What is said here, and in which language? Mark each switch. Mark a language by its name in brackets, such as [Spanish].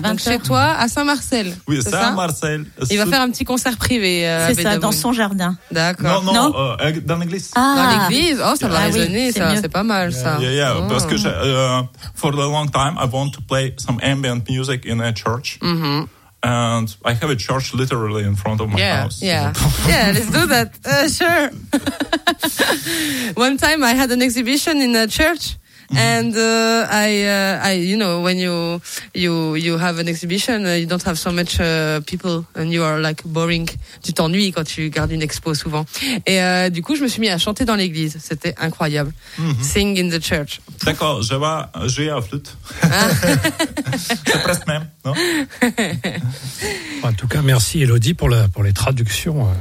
[French] Donc chez toi, à Saint-Marcel. Oui, Saint-Marcel. Il va faire un petit concert privé. C'est ça, dans son jardin. D'accord. Non. Dans l'église. Ah. Dans l'église. Oh, ça va résonner, oui, ça. Mieux. C'est pas mal, ça. [English] Yeah. [French] Parce que [English] for a long time, I want to play some ambient music in a church. Mm-hmm. And I have a church literally in front of my house. Yeah. Yeah, let's do that. Sure. One time I had an exhibition in a church. Mm-hmm. And I you know, when you have an exhibition, you don't have so much people and you are like boring. [French] Tu t'ennuies quand tu gardes une expo souvent. Et du coup, je me suis mis à chanter dans l'église. C'était incroyable. Mm-hmm. [English] Sing in the church. [French] D'accord, je vais jouer à flûte. C'est presque même, non? En tout cas, merci Elodie pour les traductions.